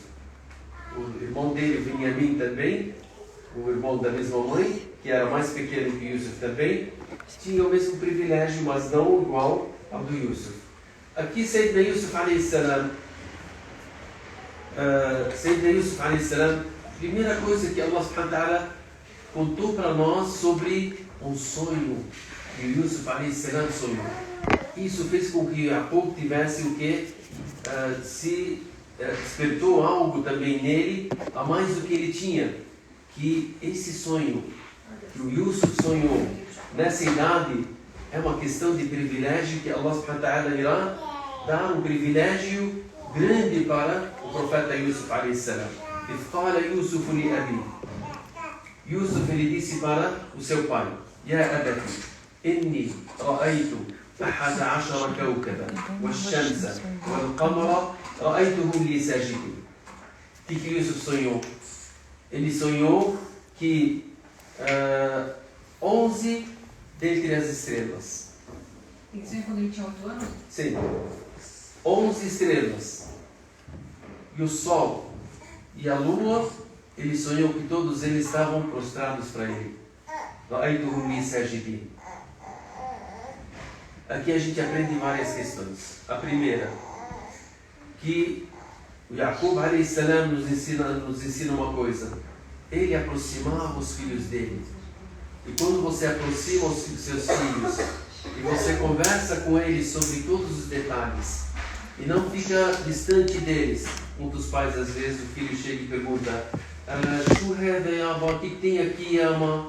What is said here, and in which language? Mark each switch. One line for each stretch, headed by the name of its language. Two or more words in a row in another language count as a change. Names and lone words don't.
Portuguese: O irmão dele, o Benjamim também, o irmão da mesma mãe, que era mais pequeno que Yusuf também, tinha o mesmo privilégio, mas não igual ao do Yusuf. Aqui,
Arabic: سيدنا يوسف عليه السلام,
Portuguese: a primeira coisa que
Arabic: الله سبحانه وتعالى
Portuguese: contou para nós sobre um sonho que o Yusuf
Arabic: عليه السلام
Portuguese: sonhou. Isso fez com que Yaqub tivesse o que? Despertou algo também nele, a mais do que ele tinha. Que esse sonho que o Yusuf sonhou nessa idade é uma questão de privilégio que
Arabic: الله سبحانه وتعالى
Portuguese: irá dar um privilégio grande para o profeta Yusuf
Arabic: عليه السلام.
Portuguese: E fala
Arabic: يوسف لأبي.
Portuguese: Yusuf ele disse para o seu pai:
Arabic: يا أبت إني رأيت 11 كوكبا والشمس والقمر رأيتهم لي ساجدين.
Portuguese: O que Yusuf sonhou? Ele sonhou que 11 dentre as estrelas. Isso é quando ele tinha 8 anos? Sim. 11 estrelas. E o sol e a lua, ele sonhou que todos eles estavam prostrados para ele.
Arabic: رأيتهم لي ساجدين.
Portuguese: Aqui a gente aprende várias questões. A primeira, que o Yaqub
Arabic: عليه السلام
Portuguese: nos ensina uma coisa. Ele aproximava os filhos dele. E quando você aproxima os seus filhos e você conversa com eles sobre todos os detalhes e não fica distante deles. Muitos pais, às vezes, o filho chega e pergunta: o que tem aqui, ama?